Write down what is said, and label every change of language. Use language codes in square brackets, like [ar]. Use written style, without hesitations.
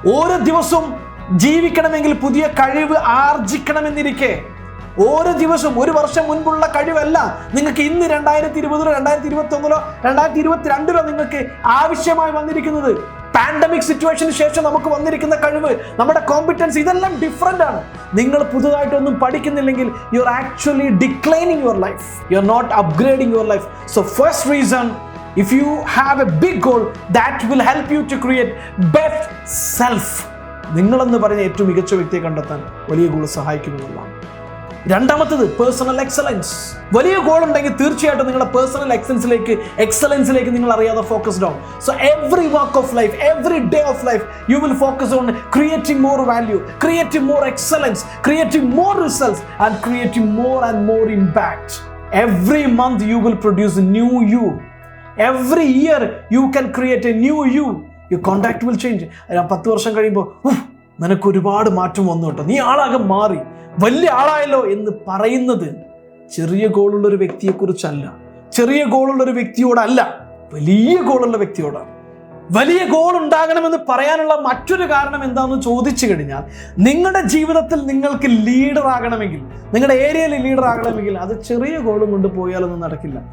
[ml] ഓരോ ദിവസവും ജീവിക്കണമെങ്കിൽ പുതിയ കഴിവ് ആർജിക്കണമെന്നിരിക്കെ, ഓരോ ദിവസവും ഒരു വർഷം മുൻപുള്ള കഴിവല്ല നിങ്ങൾക്ക് ഇന്ന് 2020, 2021, 2022 നിങ്ങൾക്ക് ആവശ്യമായി വന്നിരിക്കുന്നത്. പാൻഡമിക് സിറ്റുവേഷന് ശേഷം നമുക്ക് വന്നിരിക്കുന്ന കഴിവ്, നമ്മുടെ കോമ്പിറ്റൻസ്, ഇതെല്ലാം ഡിഫറെൻ്റ് ആണ്. നിങ്ങൾ പുതുതായിട്ടൊന്നും പഠിക്കുന്നില്ലെങ്കിൽ [en] You are actually declining your life, you are not upgrading your life. So first reason, if you have a big goal, that will help you to create best self. [ml] നിങ്ങളെന്ന് പറയുന്ന ഏറ്റവും മികച്ച വ്യക്തിയെ കണ്ടെത്താൻ വലിയ goal സഹായിക്കുമെന്നുള്ളതാണ്. രണ്ടാമത്തത് personal excellence. വലിയ goal ഉണ്ടെങ്കിൽ തീർച്ചയായിട്ടും നിങ്ങളുടെ പേഴ്സണൽ എക്സലൻസിലേക്ക് നിങ്ങൾ അറിയാതെ ഫോക്കസ്ഡ് ആവും. [en] So every work of life, every day of life, you will focus on creating more value, creating more excellence, creating more results and creating more and more impact. Every month you will produce a new you. Every year you can create a new you. Your contact will change. [ml] 10 വർഷം കഴിയുമ്പോൾ നിനക്ക് ഒരുപാട് മാറ്റം വന്നു കേട്ടോ, നീ ആളാകെ മാറി, വലിയ ആളായല്ലോ എന്ന് പറയുന്നത് ചെറിയ ഗോളുള്ള ഒരു വ്യക്തിയെക്കുറിച്ചല്ല, ചെറിയ ഗോളുള്ള ഒരു വ്യക്തിയോടല്ല, വലിയ ഗോളുള്ള വ്യക്തിയോടാണ്. വലിയ ഗോൾ ഉണ്ടാകണമെന്ന് പറയാനുള്ള മറ്റൊരു കാരണം എന്താണെന്ന് ചോദിച്ചു കഴിഞ്ഞാൽ, നിങ്ങളുടെ ജീവിതത്തിൽ നിങ്ങൾക്ക് ലീഡർ ആകണമെങ്കിൽ, നിങ്ങളുടെ ഏരിയയിൽ ലീഡർ ആകണമെങ്കിൽ അത് ചെറിയ ഗോളും കൊണ്ട് പോയാലൊന്നും നടക്കില്ല.